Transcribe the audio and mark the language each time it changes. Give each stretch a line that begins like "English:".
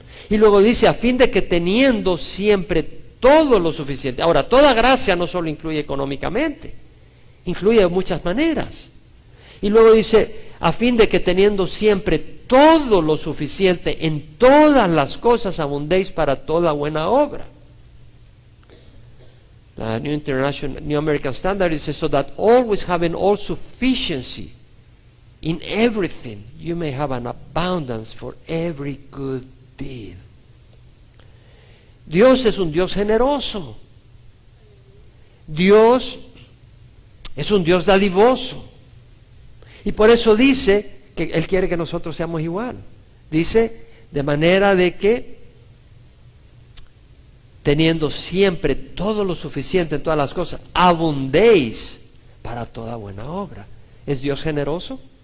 Spanish: Y luego dice, a fin de que teniendo siempre todo lo suficiente. Ahora, toda gracia no solo incluye económicamente, incluye de muchas maneras. Y luego dice, a fin de que teniendo siempre todo lo suficiente en todas las cosas abundéis para toda buena obra. La New American Standard dice,
English: so that always having all sufficiency in everything, you may have an abundance for every good deed.
Spanish: Dios es un Dios generoso. Dios es un Dios dadivoso. Y por eso dice que Él quiere que nosotros seamos igual. Dice, de manera de que, teniendo siempre todo lo suficiente en todas las cosas, abundéis para toda buena obra. ¿Es Dios generoso?